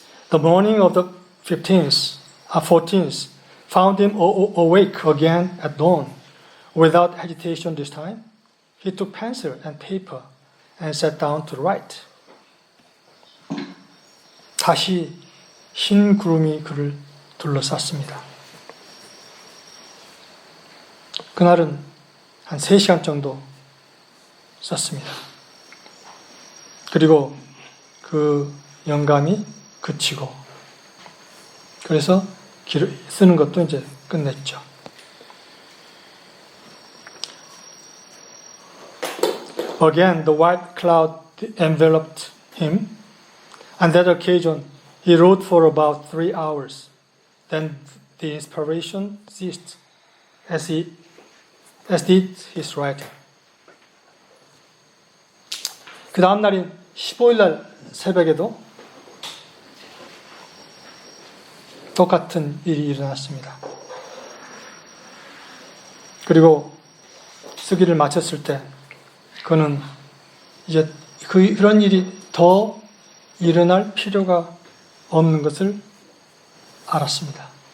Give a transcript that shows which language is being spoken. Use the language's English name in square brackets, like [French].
[English] The morning of the 14th found him awake again at dawn. Without hesitation this time, he took pencil and paper and sat down to write. [Korean] 다시 흰 구름이 그를 둘러쌌습니다. 그날은 한 3시간 정도 썼습니다. 그리고 그 영감이 그치고, 그래서 쓰는 것도 이제 끝냈죠. [English] Again, the white cloud enveloped him. On that occasion, he wrote for about 3 hours. Then the inspiration ceased, as did his writing. [Korean] 그 다음 날인 15일 날 새벽에도 똑같은 일이 일어났습니다. 그리고 쓰기를 마쳤을 때 그는 이제 그런 일이 더 일어날 필요가 없는 것을 알았습니다.